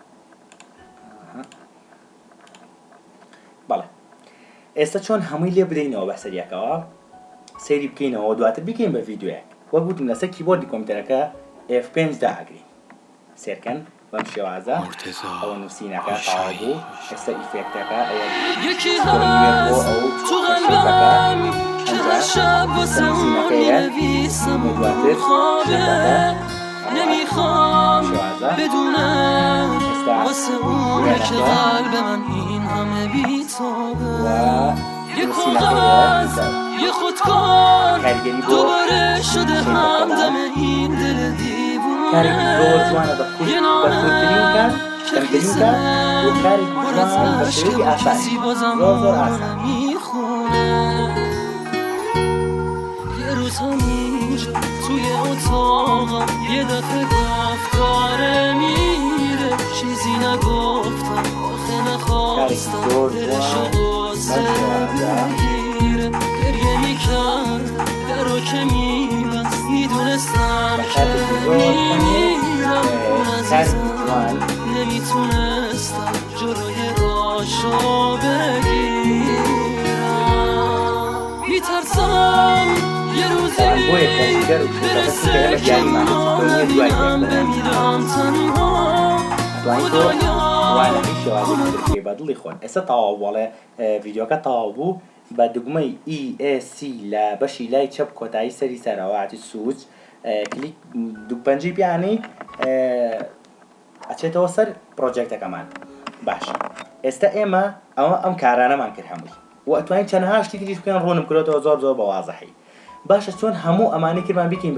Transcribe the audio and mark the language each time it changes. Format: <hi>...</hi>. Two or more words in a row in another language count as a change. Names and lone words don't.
<ckb>بەڵێ ئێستا چۆن هەمووی لێ بدەینەوە بە سەریەکەوە سەیری بکەینەوە دواتر بکەین بە ڤیدیۆیەک وەک گوتم لەسەر کیبۆردی کۆمپیوتەرەکە F5 داگرین سێرکەن بەم شێوازە ئەوە نووسینەکە تەواو بوو ئێستا ئیفێکتەکە</ckb> <fa>یکی هست تو قلبم که هر شب واسه اون مینویسم و خوابه نمیخوام بدونم واسه اونه که قلب من این همه بی‌تابه یه کاغذ یه خودکار دوباره شده همدم این دل دیوونه</fa> <ckb>کارێکی زۆر جوانە بە خودترین کار کەمترین کار و کارێکی جوان بە شێوەیەکی ئاسانی زۆر ئاسان</ckb> <fa>یه روز همینجا توی اتاقم یه دفعه گفت داره میره چیزی نگفتم آخه نخواستم دلشو قصه بگیره گریه میکرد درو که میبست میدونستم که میمیرم اون عزیزم نمیتونستم جلوی راشو بگیرم میترسم یه روزی بمیرم تنها</fa> <ckb>وانەکەی بە دڵی خۆن ئێستا تەواو بەڵێ ڤیدیۆکە تەواو بوو بە دوگمەی ESC لە بەشی لای چەپ کۆتایی سەری سەرەوەتی سووچ کلیک دووپەنجەی پیانەی ئەچێتەوە سەر پرۆجێکتەکەمان باشە ئێستا ئێمە ئەوە ئەم کارانەمان کرد هەمووی و ئەتوانین چەندەها شتی تریش بکەن ڕوونم کردەوە زۆر بە وازەحی باشە چۆن هەموو ئەمانەی کردمان بکەین</ckb>